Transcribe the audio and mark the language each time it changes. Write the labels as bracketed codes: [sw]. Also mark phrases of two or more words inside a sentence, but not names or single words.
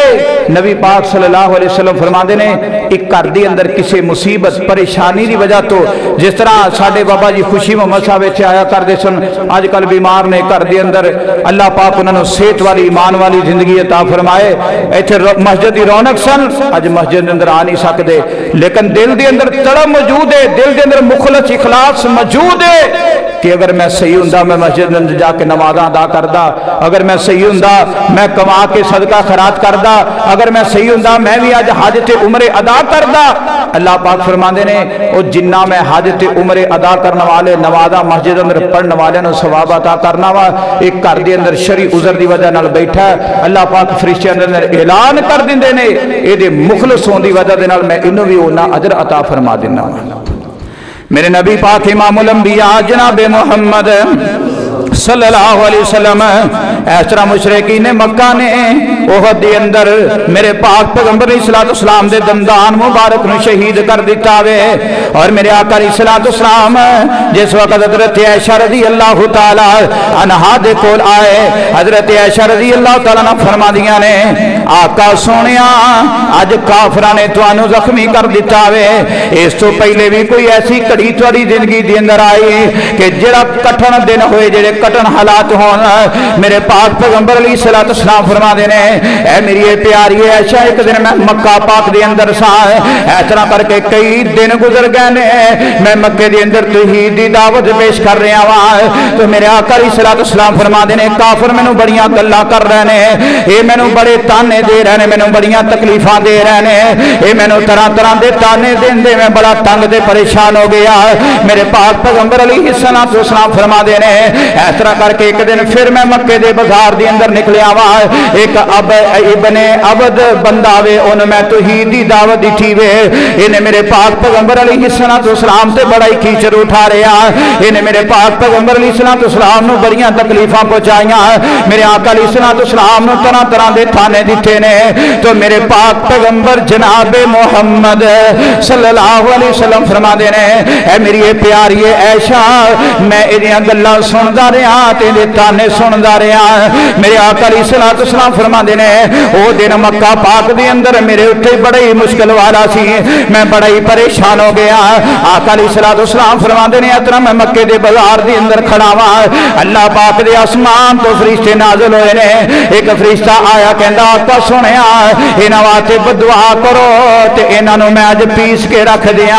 [pa] نبی پاک [ar] صلی اللہ علیہ وسلم [pa] فرماتے نے ایک گھر کے اندر کسی مصیبت پریشانی کی وجہ تو جس طرح ساڈے بابا جی خوشی محمد صاحب ایتھے آیا کرتے سن، اجکل بیمار نے گھر کے اندر اللہ پاک انہوں نے صحت والی ایمان والی زندگی عطا فرمائے. ایتھے مسجد کی رونق سن، اج مسجد کے اندر آ نہیں سکتے، لیکن دل کے اندر تڑپ موجود ہے، دل کے اندر مخلص اخلاص موجود ہے. کہ اگر میں صحیح ہوں میں مسجد میں جا کے نمازاں ادا کردا, اگر میں صحیح ہوں میں کما کے صدقہ خیرات کردا, اگر میں صحیح ہوں میں بھی اج حج تے عمرے ادا کردا. اللہ پاک فرماندے نے او جنہ میں حج تے عمرے ادا کرنے والے نمازاں مسجد اندر پڑھنے والے نو ثواب عطا کرنا وا, ایک گھر دے اندر شرعی عذر دی وجہ نال بیٹھا ہے, اللہ پاک فرشتیاں دے اندر اعلان کر دیندے نے اے دے مخلص ہون دی وجہ دے نال میں انہوں بھی اونا اجر عطا فرما دینا. میرے نبی پاک امام الانبیاء جناب محمد صلی اللہ علیہ وسلم اس طرح مشرکین مکہ نے احد دے اندر میرے پاک پیغمبر علیہ السلام دے دندان مبارک نو شہید کر دیتا وے, اور میرے آقا علیہ السلام جس وقت حضرت عائشہ رضی اللہ تعالی عنہا دے کول آئے, حضرت عائشہ رضی اللہ تعالی عنہ فرما دیاں نے آقا سونیا اج کافراں نے تانوں زخمی کر دیتا وے, اس تو پہلے بھی کوئی ایسی کڑی تواڈی زندگی دے اندر آئی کہ جڑا کٹھن دن ہوئے, جڑے کٹن حالات ہون, میرے پاک پیغمبر علیہ السلام فرما دے نے اے میری پیاری عائشہ ایک دن میں مکہ پاک دے اندر سا, اس طرح کر کے کئی دن گزر گئے نے, میں مکے دے اندر توحید دی دعوت پیش کر رہا وا, تو میرے آقا علیہ السلام فرما دے نے کافر مینوں بڑیاں گلاں کر رہے نے, اے مینوں بڑے تانے دے رہے نے, مینوں بڑیاں تکلیفاں دے رہے نے, اے مینوں طرح طرح دے تانے دیندے میں بڑا تنگ تے پریشان ہو گیا. میرے پاک پیغمبر علیہ السلام فرما دے نے اس طرح کر کے ایک دن پھر میں مکے دے بازار دے اندر نکلیا وا, ایک ابن عبد بندہ وے ان میں توحید دی دعوت دتی وے, انہیں میرے پاک پیغمبر علیہ السلام تے بڑا ہی کیچڑ اٹھا رہا, انہیں میرے پاک پیغمبر علیہ السلام نو بڑیاں تکلیفاں پہنچائیاں, میرے آقا علیہ السلام نو طرح طرح دے تھانے دتے نے. تو میرے پاک پیغمبر جناب محمد صلی اللہ علیہ وسلم فرما دے نے اے میری پیاری عائشہ میں ایدیاں گلاں سندا رہا تے دے تانے سندا رہا. میرے آقا علیہ السلام فرما دے نے او دن مکہ پاک دے اندر میرے اوتے بڑی مشکل والا سی, میں بڑا ہی پریشان ہو گیا. آقا علیہ السلام فرما دے نے اتنا میں مکے دے بازار دے اندر کھڑا وا, اللہ پاک دے آسمان تو فرشتے نازل ہوئے نے, ایک فرشتہ آیا کہندا آقا سنیا انہاں واسطے بدعا کرو تے انہاں نو میں اج پیس کے رکھ دیاں.